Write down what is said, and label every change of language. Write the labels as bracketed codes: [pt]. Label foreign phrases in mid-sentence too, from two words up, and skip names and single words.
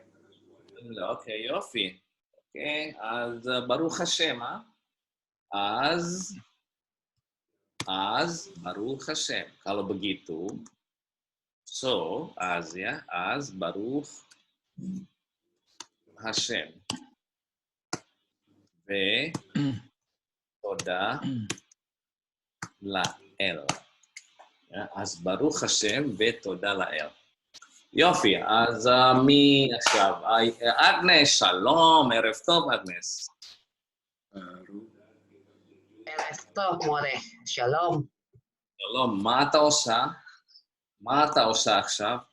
[he] אוקיי, יופי. אוקיי, אז ברוך השם, אז ברוך השם. [id] Kalau begitu, so az ya, [he] אז ברוך השם. ותודה לאל. Ya, אז ברוך השם ותודה לאל. יופי, אז מי עכשיו? אגנס, שלום, ערב טוב, אגנס. ערב טוב, מורה, שלום. שלום, מה אתה עושה? מה אתה עושה עכשיו?